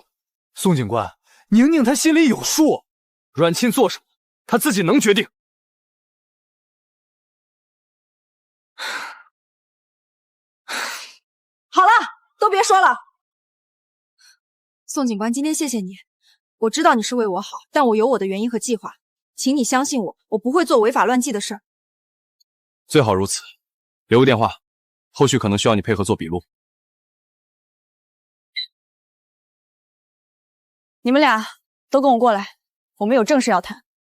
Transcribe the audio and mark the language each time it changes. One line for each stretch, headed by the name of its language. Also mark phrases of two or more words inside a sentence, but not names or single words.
Chinese: 宋警官，宁宁她心里有数，阮沁做什么，她自己能決定。好了，都別說了。宋警官，今天謝謝你，我知道你是為我好，但我有我的原因和計劃，請你相信我，我不會做違法亂紀的事。最好如此，留個電話，後續可能需要你配合做筆錄。你們倆都跟我過來，我們有正事要談。